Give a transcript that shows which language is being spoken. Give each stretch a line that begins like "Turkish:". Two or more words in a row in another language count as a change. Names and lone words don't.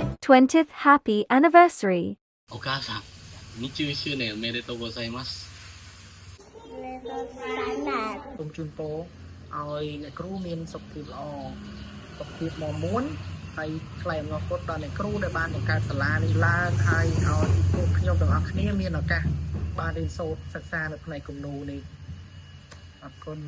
English: 20th happy anniversary.
Japanese: お母さん、20周年おめでとうございます。
Khmer: សូមជូនពរឲ្យអ្នកគ្រូមានសុខភាពល្អសុខភាពមាំមួនហើយថ្លែងអំណរគុណដល់អ្នកគ្រូដែលបានបង្កើតសាលានេះឡើងហើយឲ្យពួកខ្ញុំទាំងអស់គ្នាមានឱកាសបានរៀនសូត្រសិក្សានៅផ្នែកគំនូរនេះអរគុណ